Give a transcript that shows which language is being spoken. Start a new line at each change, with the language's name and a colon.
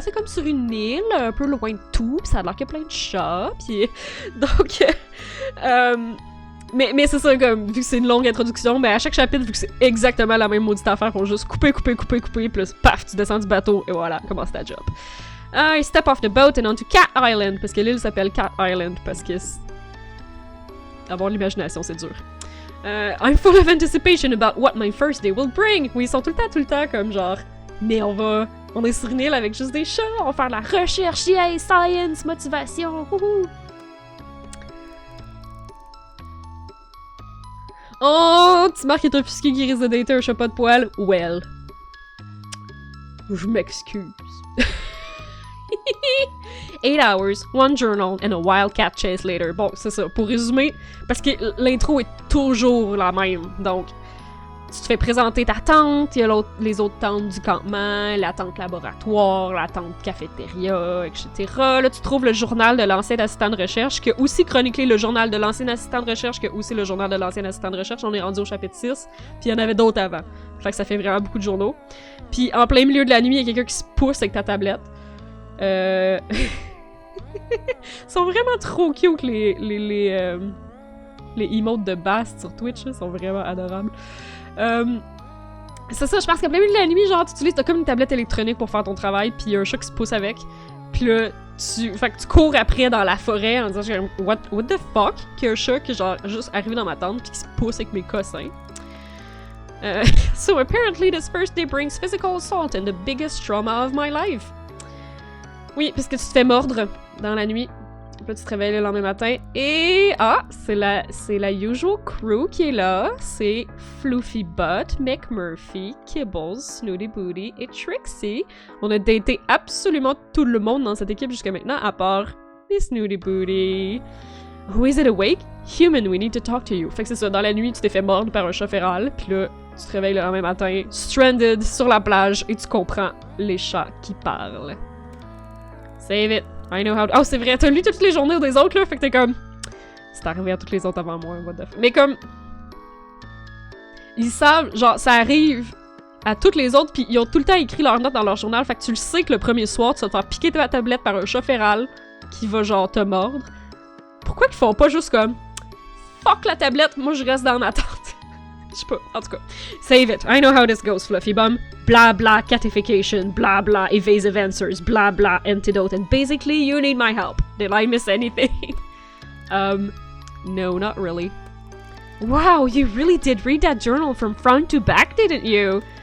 French: C'est comme sur une île, un peu loin de tout, puis ça a l'air qu'il y a plein de chats, puis donc mais c'est ça, comme vu que c'est une longue introduction, ben à chaque chapitre, vu que c'est exactement la même maudite affaire, faut juste couper, puis paf, tu descends du bateau et voilà, commence ta job.
English: I step off the boat and onto Cat Island,
French: parce que l'île s'appelle Cat Island, parce que... avoir l'imagination, c'est dur.
English: I'm full of anticipation about what my first day will bring.
French: Oui, ils sont tout le temps comme genre... Mais on est sur une île avec juste des chats, on va faire de la recherche, yay, science, motivation, wouhou! Oh, petit Marc est offusqué qui risque de dater un chat pas de poil. Well. Je m'excuse.
English: 8 hours, 1 journal, and a wildcat chase later.
French: Bon, c'est ça. Pour résumer, parce que l'intro est toujours la même. Donc, tu te fais présenter ta tante, il y a les autres tantes du campement, la tante laboratoire, la tante cafétéria, etc. Là, tu trouves le journal de l'ancien assistant de recherche, qui a aussi chroniqué le journal de l'ancien assistant de recherche, qui a aussi le journal de l'ancien assistant de recherche. On est rendu au chapitre 6, puis il y en avait d'autres avant. Fait que ça fait vraiment beaucoup de journaux. Puis en plein milieu de la nuit, il y a quelqu'un qui se pousse avec ta tablette. Ils sont vraiment trop cute, les emotes de Bast sur Twitch, là, sont vraiment adorables. C'est ça, je pense qu'à plein milieu de la nuit, genre, t'as comme une tablette électronique pour faire ton travail, pis y a un chat qui se pousse avec, pis là, fait que tu cours après dans la forêt en disant,
English: what the fuck,
French: qu'il y a un chat qui est genre juste arrivé dans ma tente pis qui se pousse avec mes cossins.
English: So apparently this first day brings physical assault and the biggest trauma of my life.
French: Oui, parce que tu te fais mordre dans la nuit. Puis là, tu te réveilles le lendemain matin. Et... ah! C'est la usual crew qui est là. C'est Floofy Butt, McMurphy, Kibbles, Snooty Booty et Trixie. On a daté absolument tout le monde dans cette équipe jusqu'à maintenant, à part les Snooty Booty.
English: Who is it awake? Human, we need to talk to you.
French: Fait que c'est ça, dans la nuit, tu t'es fait mordre par un chat féral. Puis là, tu te réveilles le lendemain matin, stranded sur la plage, et tu comprends les chats qui parlent.
English: Save it. I know how...
French: oh, c'est vrai, t'as lu toutes les journées des autres, là, fait que t'es comme... c'est arrivé à toutes les autres avant moi,
English: what the fuck.
French: Mais comme... ils savent, genre, ça arrive à toutes les autres, pis ils ont tout le temps écrit leurs notes dans leur journal, fait que tu le sais que le premier soir, tu vas te faire piquer ta tablette par un chat féral qui va, genre, te mordre. Pourquoi qu'ils font pas juste comme... fuck la tablette, moi je reste dans ma tente. Je sais pas, en tout cas.
English: Save it. I know how this goes, Fluffy Bum. Blah blah catification, blah blah evasive answers, blah blah antidote, and basically you need my help. Did I miss anything? No, not really. Wow, you really did read that journal from front to back, didn't you?